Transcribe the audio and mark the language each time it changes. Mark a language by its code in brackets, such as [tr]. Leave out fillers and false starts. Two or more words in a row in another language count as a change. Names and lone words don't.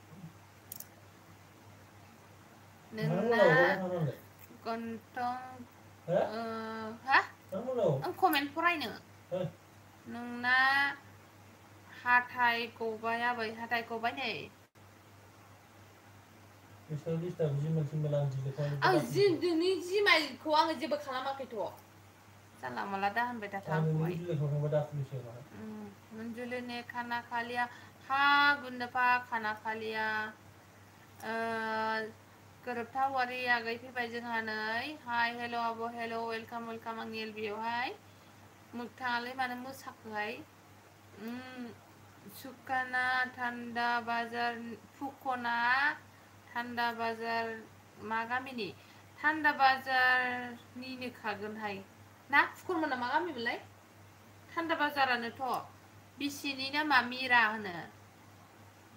[brx] नोंना गन्थं हा आं कमेन्ट फरायनो नोंना हाथाय गबाय आबै हाथाय गबाय नै आं नोंनि जिमाइलखौ आङो जेबो खालामाखैथ' जानला माला दा होनबाय थाथा [hi] मंजुली ने खाना खा लिया हाँ [brx] गुंडफा [hi] खाना खा लिया [brx] गोरोबथा वारि आगै फैबाय जोंहा नै हाय हेल' आब' हेल' [en] welcome welcome [brx] आंनि एलबियावहाय मोगथाङालाय मानो मोसाखोहाय सुकाना थान्दा बाजार फुकना थान्दा बाजार मा गामिनि थान्दा बाजारनिनो खागोनहाय ना फुकनमोना मा गामिमोनलाय थान्दा बाजारानोथ' बिसिनि नामा मिरा होनो